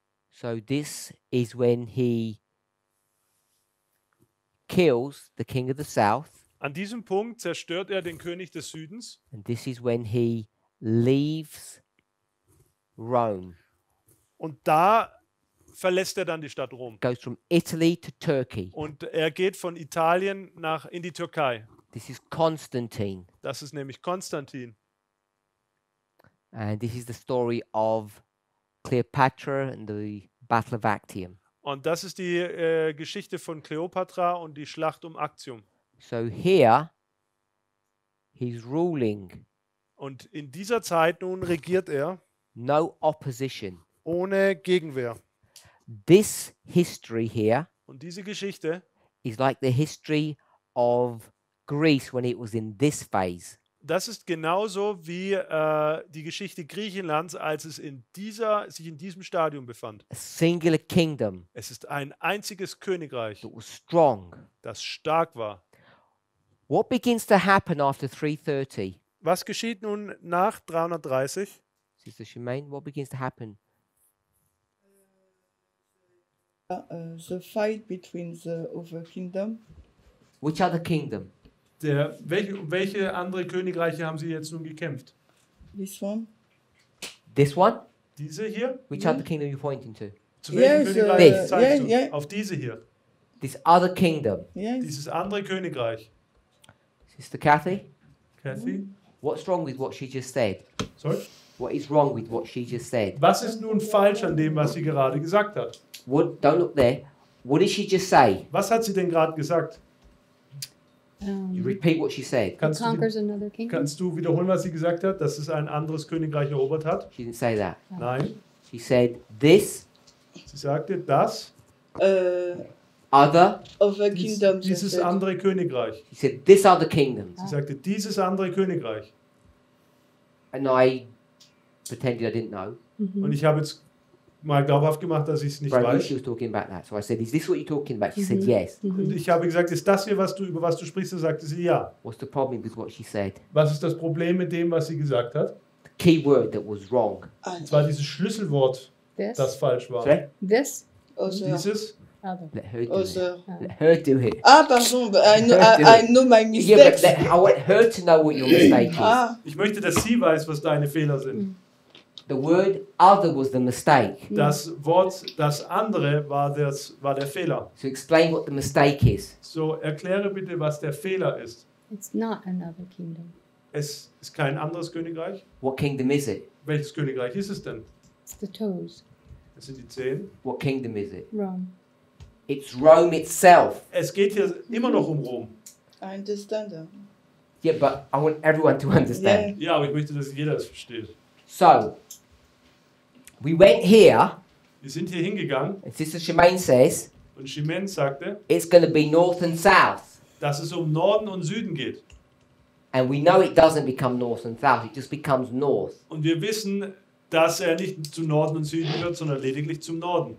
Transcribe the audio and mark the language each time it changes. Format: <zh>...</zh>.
<en>So this is when he kills the king of the south,</en> <de>An diesem Punkt zerstört er den König des Südens</de> <en>and this is when he leaves Rome,</en> <de>und da verlässt er dann die Stadt Rom.</de> <en>goes from Italy to Turkey.</en> <de>Und er geht von Italien in die Türkei.</de> <en>This is Constantine,</en> <de>Das ist nämlich Konstantin.</de> <en>and this is the story of Cleopatra and the Battle of Actium.</en> <de>Und das ist die Geschichte von Kleopatra und die Schlacht um Actium.</de> <en>So here he's ruling,</en> <de>Und in dieser Zeit nun regiert er</de> <en>no opposition.</en> <de>ohne Gegenwehr.</de> <en>This history here</en> <de>Und diese Geschichte,</de> <en>is like the history of Greece when it was in this phase.</en> <de>das ist genauso wie die Geschichte Griechenlands, als es sich in diesem Stadium befand.</de> <en>A singular kingdom</en> <de>Es ist ein einziges Königreich,</de> <en>that was strong.</en> <de>das stark war.</de> <en>What begins to happen after 330?</en> <de>Was geschieht nun nach 330?</de> <en>Sister Shemaine, what begins to happen? The fight between the other kingdom. Which other kingdom?</en> <de>Welche andere Königreiche haben sie jetzt nun gekämpft?</de> <en>This one. This one?</en> <de>Diese hier?</de> <en>Which Yeah. other kingdom are you pointing to?</en> <de>Zu welchem</de> <en>Yes,</en> <de>Königreich</de> <en>This.</en> <de>zeigst du?</de> <en>yeah.</en> <de>Auf diese hier.</de> <en>This other kingdom. Yes.</en> <de>Dieses andere Königreich.</de> <en>Sister Kathy, Kathy? what's wrong with what she just said? Sorry? What is wrong with what she just said?</en> <de>Was ist nun falsch an dem, was sie gerade gesagt hat?</de> <en>What? Don't look there. What did she just say?</en> <de>Was hat sie denn gerade gesagt?</de> <en>You repeat what she said. Conquers another kingdom.</en> <de>Kannst du wiederholen, was sie gesagt hat, dass es ein anderes Königreich erobert hat?</de> <en>She didn't say that.</en> <de>Nein.</de> <en>She said this</en> <de>Sie sagte, das,</de> <en>other. Other kingdoms.</en> <de>dieses</de> <en>I said.</en> <de>andere Königreich.</de> <en>She said this other kingdom.</en> <de>Sie sagte, dieses andere Königreich.</de> <en>And I pretended I didn't know.</en> <de>Und ich habe jetzt mal glaubhaft gemacht, dass ich es nicht</de> <en>But I knew</en> <de>weiß.</de> <en>she was talking about that. So I said, is this what you're talking about? She said yes.</en> <de>Und ich habe gesagt, ist das hier, über was du sprichst? Da sagte sie, ja.</de> <en>What's the problem with what she said?</en> <de>Was ist das Problem mit dem, was sie gesagt hat?</de> <en>The key word that was wrong.</en> <de>Es war dieses Schlüsselwort,</de> <en>This.</en> <de>das falsch war.</de> <en>Sorry? This. Other.</en> <de>Dieses,</de> <en>Other. Let her do it. Other. Let her do it. Ah, pardon, but I know, Do I it. know my Yeah, but mistakes. I want her to know what your mistake is. Ah,</en> <de>ich möchte, dass sie weiß, was deine Fehler sind.</de> <en>The word other was the mistake.</en> <de>Das Wort, das andere war der Fehler.</de> <en>So explain what the mistake is.</en> <de>So, erkläre bitte, was der Fehler ist.</de> <en>It's not another kingdom.</en> <de>Es ist kein anderes Königreich.</de> <en>What kingdom is it?</en> <de>Welches Königreich ist es denn?</de> <en>It's the toes.</en> <de>Es sind die 10.</de> <en>What kingdom is it? Rome. It's Rome itself.</en> <de>Es geht hier immer noch um Rom.</de> <en>I understand. Yeah, but I want everyone to understand.</en> <de>Ja, aber ich möchte, dass jeder es versteht.</de> <en>So, we went here,</en> <de>Wir sind hier hingegangen</de> <en>and Sister Shemaine says</en> <de>und Shimen sagte,</de> <en>it's going to be north and south.</en> <de>dass es um Norden und Süden geht.</de> <en>And we know it doesn't become north and south, it just becomes north.</en> <de>Und wir wissen, dass er nicht zu Norden und Süden wird, sondern lediglich zum Norden.</de>